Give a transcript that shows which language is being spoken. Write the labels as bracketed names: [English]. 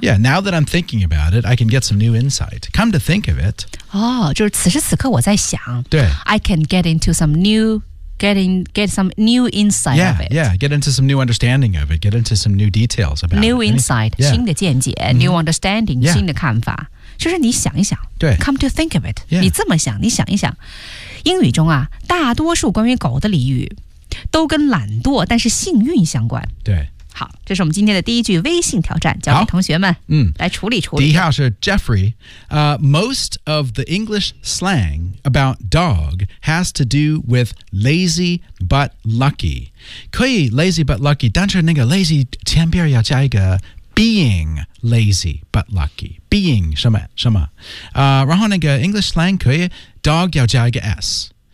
[English] Yeah, now that I'm thinking about it, I can get some new insight. Come to think of it. [Chinese] 哦、oh, ，就是此时此刻我在想。对。 [English] I can get into some new... Get some new insight yeah, of it. Yeah, get into some new understanding of it. Get into some new details about new it. New insight,、 yeah. [Chinese] 新的见解、mm-hmm. [English] new understanding,、 yeah. [Chinese] 新的看法。就是你想一想对 [English] come to think of it.、 Yeah. [Chinese] 你这么想，你想一想。英语中啊，大多数关于狗的俚语都跟懒惰但是幸运相关。对。好，这是我们今天的第一句微信挑战，交给同学们、来处理处理。第一号是 [English] Jeffrey,、most of the English slang about dog has to do with lazy but lucky. [Chinese] 可以 [English] lazy but lucky, [Chinese] 但是那个 lazy 前边要加一个 [English] being lazy but lucky, [Chinese] being 什么什么、然后那个 English slang 可以 dog 要加一个 s。